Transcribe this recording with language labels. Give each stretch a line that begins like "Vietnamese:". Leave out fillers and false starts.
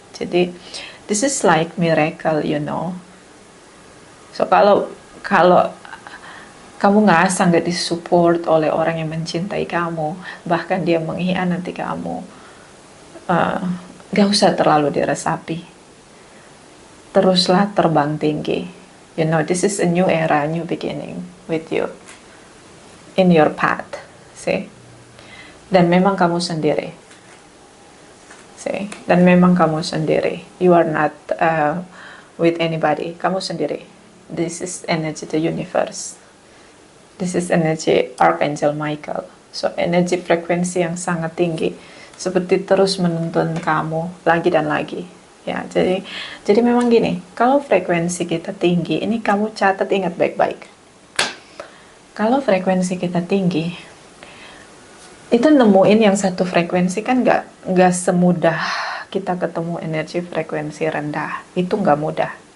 English: Jadi this is like miracle, you know.
Indonesian: So kalau kamu nggak disupport oleh orang yang mencintai kamu, bahkan dia mengkhianati kamu, gak usah terlalu diresapi. Teruslah terbang tinggi.
English: You know, this is a new era, new beginning with you in your path. See?
Indonesian: Dan memang kamu sendiri.
English: See?
Indonesian: Dan memang kamu sendiri.
English: You are not with anybody.
Indonesian: Kamu sendiri.
English: This is energy the universe. This is energy Archangel Michael.
Indonesian: So energi frekuensi yang sangat tinggi, seperti terus menuntun kamu lagi dan lagi. Ya, jadi memang gini, kalau frekuensi kita tinggi, ini kamu catat, ingat baik-baik. Kalau frekuensi kita tinggi, itu nemuin yang satu frekuensi kan nggak semudah kita ketemu energi frekuensi rendah. Itu nggak mudah.